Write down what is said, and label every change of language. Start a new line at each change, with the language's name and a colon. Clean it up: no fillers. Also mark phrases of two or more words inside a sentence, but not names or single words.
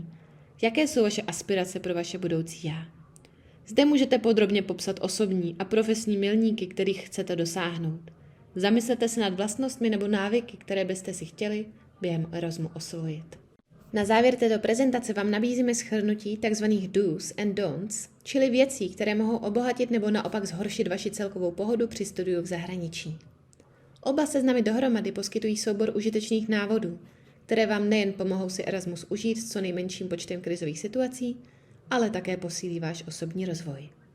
Czech: Jaké jsou vaše aspirace pro vaše budoucí já? Zde můžete podrobně popsat osobní a profesní milníky, kterých chcete dosáhnout. Zamyslete se nad vlastnostmi nebo návyky, které byste si chtěli během Erasmu osvojit. Na závěr této prezentace vám nabízíme shrnutí tzv.
English: Do's and don'ts,
Czech: čili věcí, které mohou obohatit nebo naopak zhoršit vaši celkovou pohodu při studiu v zahraničí. Oba seznamy dohromady poskytují soubor užitečných návodů, které vám nejen pomohou si Erasmus užít s co nejmenším počtem krizových situací, ale také posílí váš osobní rozvoj.